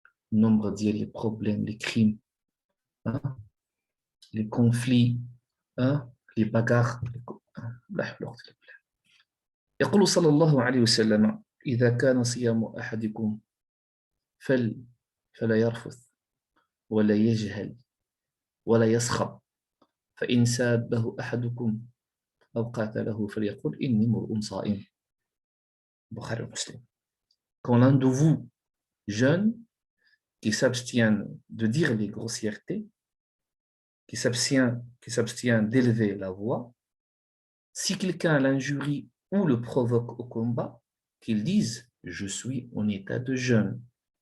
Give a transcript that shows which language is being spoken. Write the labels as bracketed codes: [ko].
[fr] Nombre de problèmes, les crimes, hein, les conflits, hein, les bagarres [ar] لا حول ولا قوة إلا بالله. يقول صلى الله عليه وسلم إذا كان صيام أحدكم فلا يرفث ولا يجهل ولا يسخر فإن سابه أحدكم أو قاتله فليقل إني امرؤ صائم. [fr] Bukhari Muslim. Quand l'un de vous jeûne, qui s'abstient de dire les grossièretés, qui s'abstient d'élever la voix, si quelqu'un l'injurie ou le provoque au combat, qu'il dise « je suis en état de jeûne ».